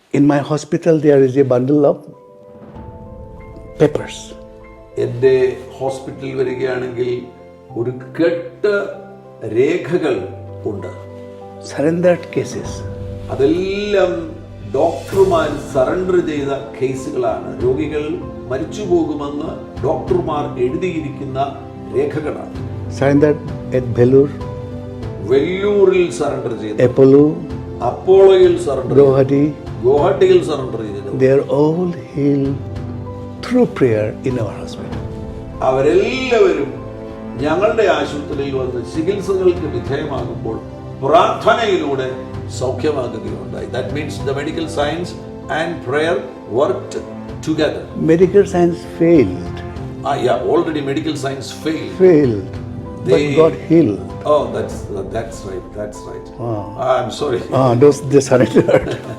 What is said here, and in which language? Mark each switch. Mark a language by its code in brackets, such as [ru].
[en] In my hospital, there is a bundle of papers. [ml] എൻ്റെ ഹോസ്പിറ്റലിൽ വരികയാണെങ്കിൽ ഒരു കെട്ട് രേഖകൾ ഉണ്ട്. [en] Surrendered cases. [ml] അതെല്ലാം ഡോക്ടർമാർ സറണ്ടർ ചെയ്ത കേസുകളാണ്. രോഗികൾ മരിച്ചു പോകുമെന്ന് ഡോക്ടർമാർ എഴുതിയിരിക്കുന്ന രേഖകളാണ്. [en] Surrendered at Vellore, [ml] വെല്ലൂരിൽ സറണ്ടർ ചെയ്തു, [en] Apollo, [ml] അപ്പോളോയിൽ സറണ്ടർ ചെയ്തു, [en] Guwahati. [ml] ഗുവാഹട്ടിയിൽ സറണ്ടർ ചെയ്തു. [en] They are all healed through prayer in our hospital. [ml] അവരെല്ലാവരും ഞങ്ങളുടെ ആശുപത്രിയിൽ വന്ന് ചികിത്സകൾക്ക് വിധേയമാകുമ്പോൾ പ്രാർത്ഥനയിലൂടെ സൗഖ്യമാകുകയുണ്ടായി. [en] That means the medical science and prayer worked together. Medical science failed. Already medical science failed. But God healed. Oh, that's right. I'm sorry. Those they surrendered.